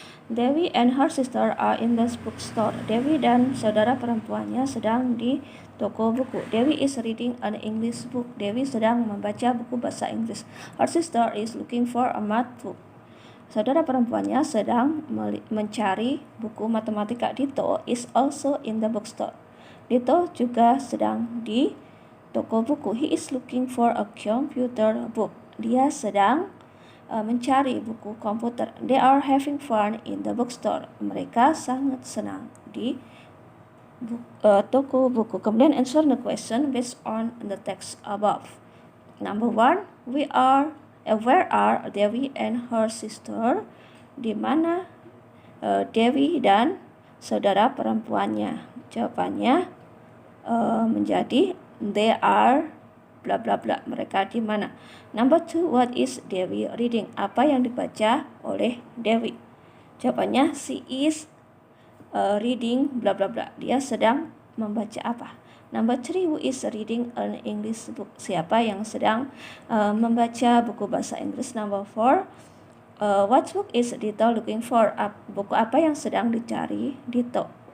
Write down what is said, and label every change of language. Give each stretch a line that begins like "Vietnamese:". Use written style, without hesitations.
English: Dewi and her sister are in the bookstore.
Indonesian: Dewi dan saudara perempuannya sedang di toko buku.
English: Dewi is reading an English book.
Indonesian: Dewi sedang membaca buku bahasa Inggris.
English: Her sister is looking for a math book.
Indonesian: Saudara perempuannya sedang mencari buku matematika.
English: Dito is also in the bookstore.
Indonesian: Dito juga sedang di toko buku.
English: He is looking for a computer book.
Indonesian: Dia sedang mencari buku komputer.
English: They are having fun in the bookstore.
Indonesian: Mereka sangat senang di toko buku. Kemudian
English: answer the question based on the text above. Number 1, where are Dewi and her sister?
Indonesian: Di mana Dewi dan saudara perempuannya? Jawabannya menjadi
English: they are
Indonesian: bla bla bla. Mereka di mana?
English: Number 2, what is Dewi reading?
Indonesian: Apa yang dibaca oleh Dewi? Jawabannya
English: she is reading
Indonesian: bla bla bla. Dia sedang membaca apa?
English: Number 3, who is reading an English book?
Indonesian: Siapa yang sedang membaca buku bahasa Inggris?
English: Number 4, what book is Dito looking for?
Indonesian: Buku apa yang sedang dicari Dito?